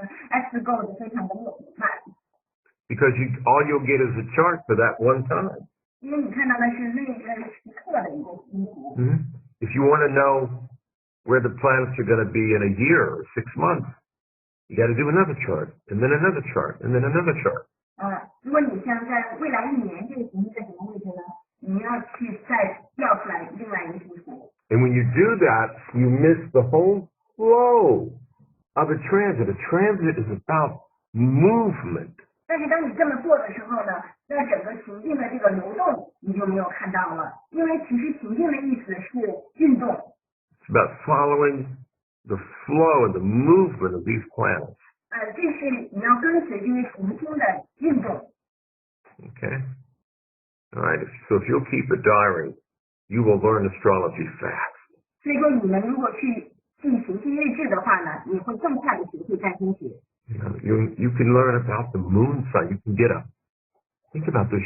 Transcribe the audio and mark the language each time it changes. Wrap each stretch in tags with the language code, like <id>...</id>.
<zh>Astro Gold 非常的慢。</zh> <en>Because all you'll get is a chart for that one time.</en> <zh>因为你看到的是那个时刻的一个星图。</zh> <en>If you want to know where the planets are going to be in a year or 6 months, you got to do another chart, and then another chart, and then another chart.</en> <zh>如果你像在未来1年这个行星在什么位置呢？你要去再调出来另外一个星图。</zh> <en>And when you do that, you miss the whole flow of a transit. A transit is about movement.</en> <zh>但是当你这么做的时候呢，那整个行进的这个流动你就没有看到了，因为其实行进的意思是运动。</zh> <en>It's about following the flow and the movement of these planets.</en> <zh>这是你要跟随这些行星的运动。</zh> <en>Okay. All right. So if you'll keep a diary, you will learn astrology fast.</en> <zh>所以说你们如果去记行星日志的话呢，你会更快的学会占星学。</zh> <en>You can learn about the moon sign. You can get think about this.</en>